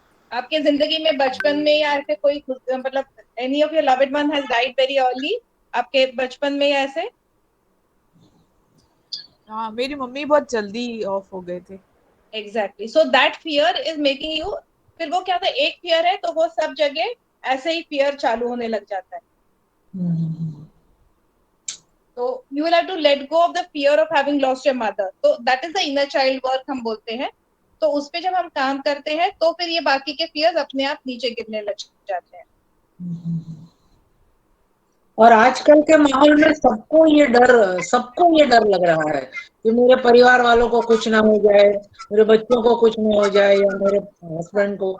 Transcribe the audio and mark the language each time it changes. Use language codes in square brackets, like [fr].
[hi] आपके जिंदगी में बचपन में या ऐसे कोई मतलब [en] any of your loved one has died very early, [hi] आपके बचपन में या ऐसे? हाँ, मेरी मम्मी बहुत जल्दी ऑफ हो गए थे। Exactly, [en] so that fear is making you, [hi] फिर वो क्या था, एक फियर है तो वो सब जगह ऐसे ही फियर चालू होने लग जाता है। [en] तो you will have to let go of the fear of having lost your mother, तो that is the inner child work [hi] हम बोलते हैं। तो उस पे जब हम काम करते हैं तो फिर ये बाकी के फियर्स अपने आप नीचे गिरने लग जाते हैं। और आजकल के माहौल में सबको ये डर लग रहा है कि मेरे परिवार वालों को कुछ ना हो जाए, मेरे बच्चों को कुछ ना हो जाए, या मेरे हस्बैंड को।